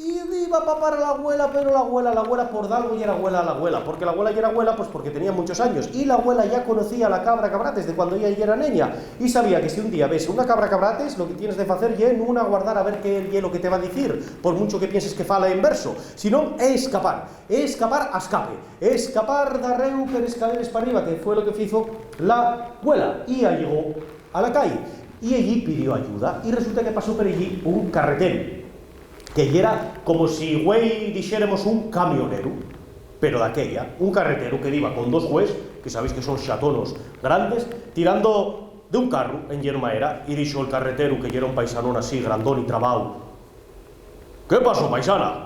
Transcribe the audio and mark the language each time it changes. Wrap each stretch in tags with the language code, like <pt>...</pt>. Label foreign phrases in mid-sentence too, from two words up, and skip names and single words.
<es>y iba a papar a la abuela, pero la abuela por algo ya era abuela, porque la abuela ya era abuela, pues porque tenía muchos años, y la abuela ya conocía a la cabra cabrates de cuando ella ya era niña, y sabía que si un día ves una cabra cabrates, lo que tienes de hacer es no aguardar a ver qué es lo que te va a decir, por mucho que pienses que fala en verso, sino escapar a escapar</es> <ast>darreu per escaleres</ast> <es>para arriba, que fue lo que hizo la abuela, y ya llegó a la calle, y allí pidió ayuda, y resulta que pasó por allí un carretero, que era como si, güey, dijéramos un camionero, pero de aquella, un carretero que iba con dos güeyes, que sabéis que son chatonos grandes, tirando de un carro en yermaera, y dijo el carretero, que era un paisanón así, grandón y trabao: ¿qué pasó, paisana?</es>